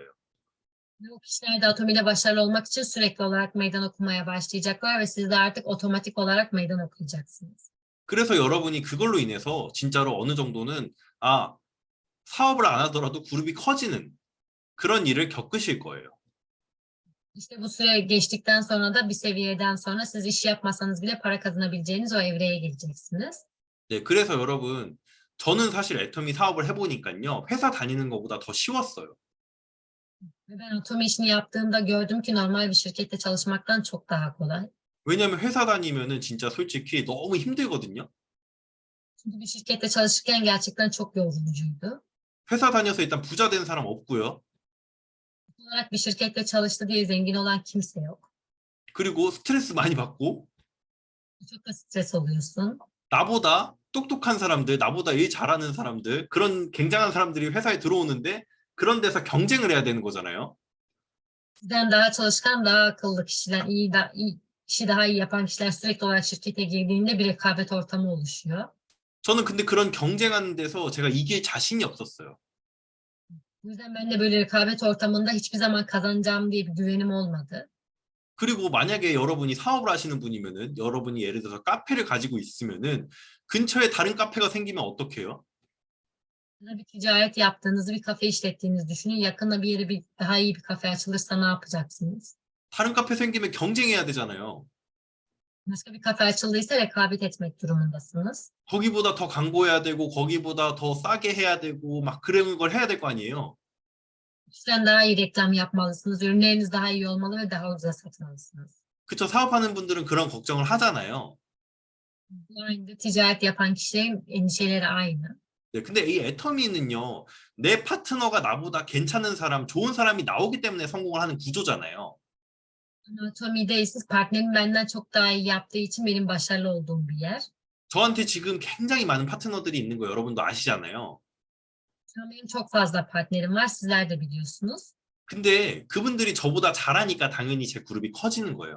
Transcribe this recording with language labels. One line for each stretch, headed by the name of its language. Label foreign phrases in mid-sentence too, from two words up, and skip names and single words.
Turkish: Bu kişiler de Atomi ile başarılı olmak için sürekli olarak meydan okumaya başlayacaklar ve siz de artık otomatik olarak meydan okuyacaksınız.
Korean: 그래서 여러분이 그걸로 인해서 진짜로 어느 정도는 사업을 안 하더라도 그룹이 커지는 그런 일을 겪으실 거예요.
Turkish: İşte bu süre geçtikten sonra da bir seviyeden sonra siz iş yapmasanız bile para kazanabileceğiniz o evreye geleceksiniz.
Korean: 네, 그래서 여러분 저는 사실 애터미 사업을 해보니까요, 회사 다니는 것보다 더 쉬웠어요.
Turkish: Ve ben Atomi işini yaptığımda gördüm ki normal bir şirkette çalışmaktan çok daha kolay.
Korean: 왜냐하면 회사 다니면은 진짜 솔직히 너무 힘들거든요.
Turkish: Çünkü bir şirkette çalışırken gerçekten çok yorucuydu.
Korean: 회사 다녀서 일단 부자 된 사람 없고요.
Turkish: Olarak bir şirkette çalıştı diye zengin olan kimse yok.
Korean: 그리고 스트레스 많이 받고
Turkish: Çok da stres oluyorsun.
Korean: 나보다 똑똑한 사람들, 나보다 일 잘하는 사람들, 그런 굉장한 사람들이 회사에 들어오는데 그런 데서 경쟁을 해야 되는 거잖아요.
Turkish: Sizden daha çalışkan, daha akıllı kişiler, işi daha iyi yapan kişiler sürekli olarak şirkete girdiğinde bir rekabet ortamı oluşuyor.
Korean: 저는 근데 그런 경쟁하는 데서 제가 이길 자신이 없었어요.
Turkish: Bu yüzden ben de böyle rekabet ortamında hiçbir zaman kazanacağım diye bir güvenim olmadı.
Korean: 그리고 만약에 여러분이 사업을 하시는 분이면은 여러분이 예를 들어서 카페를 가지고 있으면은 근처에 다른 카페가 생기면 어떡해요?
Turkish: Bir ticaret yaptığınızı, bir kafe işlettiğinizi düşünün. Yakında bir yere daha iyi bir kafe açılırsa ne yapacaksınız?
Korean: 다른 카페 생기면 경쟁해야 되잖아요.
Turkish: Başka bir kafe açıldıysa rekabet etmek durumundasınız.
Korean: 거기보다 더 광고해야 되고 거기보다 더 싸게 해야 되고 막 그런 걸 해야 될 거 아니에요.
Turkish: Sizden daha iyi reklam yapmalısınız. Ürünleriniz daha iyi olmalı ve daha ucuza satmalısınız.
Korean: 그쵸? 사업하는 분들은 그런 걱정을 하잖아요.
Turkish: Aynı ticaret yapan kişilerin endişeleri aynı.
Korean: 네, 근데 이 애터미는요, 내 파트너가 나보다 괜찮은 사람, 좋은 사람이 나오기 때문에 성공을 하는 구조잖아요.
Turkish: Anatomide ise partnerim benden çok daha iyi yaptığı için benim başarılı olduğum bir yer.
Korean: 저한테 지금 굉장히 많은 파트너들이 있는 거 여러분도 아시잖아요.
Turkish: Şu an benim çok fazla partnerim var. Sizler de biliyorsunuz.
Korean: 근데 그분들이 저보다 잘하니까 당연히 제 그룹이 커지는 거예요.